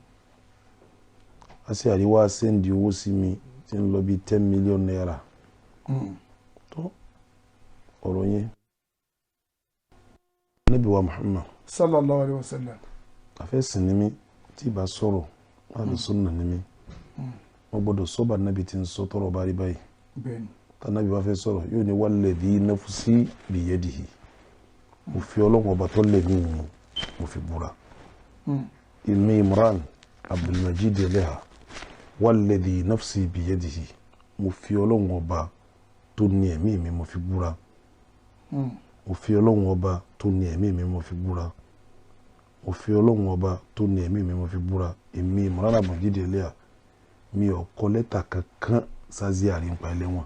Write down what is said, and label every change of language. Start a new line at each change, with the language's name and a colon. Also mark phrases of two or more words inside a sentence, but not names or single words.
Yoruba: wá sẹ́ndì owó sí mi tí ń lọ bí 10 million naira tó ọ̀rọ̀ yẹn Ànábì wa Muhammad
Arabic: صلى الله عليه وسلم.
Yoruba: Àfẹ́sìn ni mí tí bá sọ̀rọ̀ láti sunna ni mí wọ́n gbọ́dọ̀ sọ́ba nábì tí ń sọ tọrọ bá rí báyìí tànàbí bá fẹ́ sọ̀rọ̀ yóò ní
Arabic: والذي نفسي بيده
Yoruba: mo fi ọlọ́run ọba tó lẹ́mí mi mo fi búra ìmí Imran Abdulmajid Eleha
Arabic: والذي نفسي بيده
Yoruba: mo fi ọlọ́run ọba tó ní ẹ̀mí mi mo fi búra mo fi ọlọ́run ọba tó ní ẹ̀mí mi mo fi búra mo fi ọlọ́run ọba tó ní ẹ̀mí mi mo fi búra èmi Imran Abdulmajid Eleha mi ò kọ lẹ́tà kankan sáziari ń pa ẹlẹ́wọ̀n.